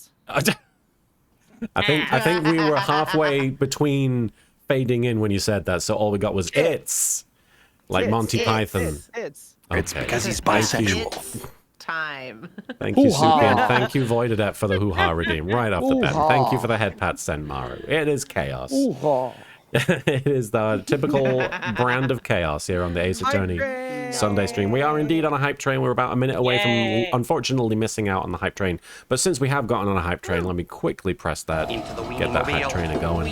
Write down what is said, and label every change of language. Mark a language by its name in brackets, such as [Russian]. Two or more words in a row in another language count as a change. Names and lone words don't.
[English] I think we were halfway between fading in when you said that, so all we got was it's like Monty Python. It's. Okay. It's because he's Thank you. bisexual. Time. Thank you, Hoo-ha. Suki, and thank you, Voidedet, for the hoo-ha redeem right off the bat. And Hoo-ha. thank you for the head pat, Senmaru. It is chaos. Ooh-ha. It is the typical brand of chaos here on the Ace Attorney Sunday stream. We are indeed on a hype train. We're about a minute away from, unfortunately, missing out on the hype train. But since we have gotten on a hype train, let me quickly press that, get that hype train going.